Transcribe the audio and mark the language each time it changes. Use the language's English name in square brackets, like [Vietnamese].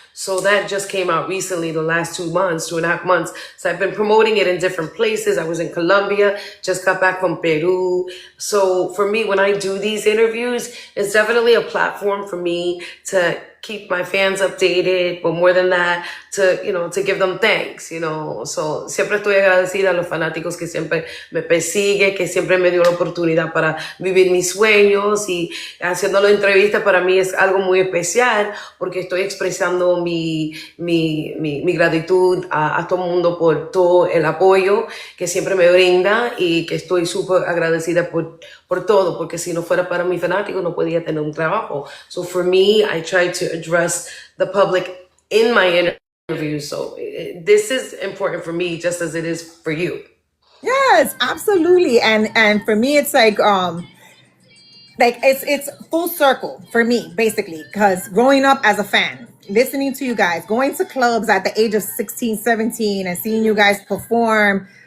[English] So that just came out recently, the last 2 months, 2.5 months. So I've been promoting it in different places. I was in Colombia, just got back from Peru. So for me, when I do these interviews, it's definitely a platform for me to keep my fans updated, but more than that, to give them thanks. [Spanish] So siempre estoy agradecida a los fanáticos que siempre me persiguen, que siempre me dio la oportunidad para vivir mis sueños, y haciendo la entrevista para mí es algo muy especial porque estoy expresando mi gratitud a todo el mundo por todo el apoyo que siempre me brinda, y que estoy súper agradecida por todo, porque si no fuera para mis fanáticos no podía tener un trabajo. [English] So for me, I try to address the public in my interviews. So this is important for me just as it is for you. yes, absolutely. And for me, it's like it's full circle for me basically, because growing up as a fan, listening to you guys, going to clubs at the age of 16, 17, and seeing you guys perform.